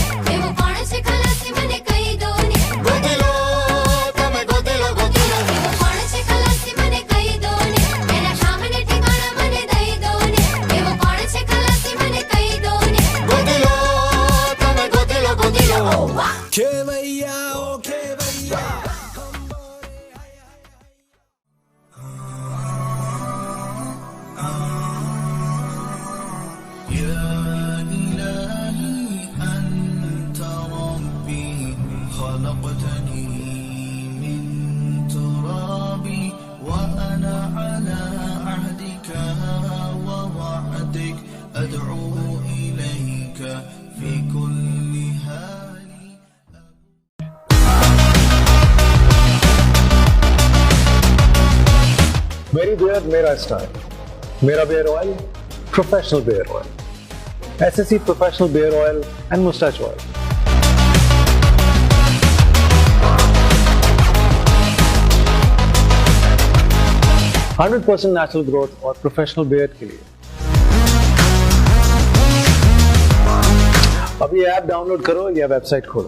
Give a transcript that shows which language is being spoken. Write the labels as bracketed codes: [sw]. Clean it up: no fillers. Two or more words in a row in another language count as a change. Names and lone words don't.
[gu] એવો કોણ છે ખલાસી મને કહી દો ને, ગોતી લો તમે ગોતી લો ગોતી લો। એવો કોણ છે ખલાસી મને કહી દો ને, એના સામને ઠેકાણા મને દઈ દો ને। એવો કોણ છે ખલાસી મને કહી દો ને, ગોતી લો તમે ગોતી લો ગોતી લો। ઓ વાહ ખેવૈયા ઓ ખેવૈયા. [ar] يا إلهي أنت ربي خلقتني من تراب وأنا على عهدك ووعدك أدعو إليك في كل حال. [en] मेरी beard मेरा style, मेरा beer oil professional beer oil, SSC professional beer oil and mustache oil। [hi] 100% [en] natural growth [hi] और [en] professional beard [hi] के लिए अभी [en] app download [hi] करो या वेबसाइट खोलो।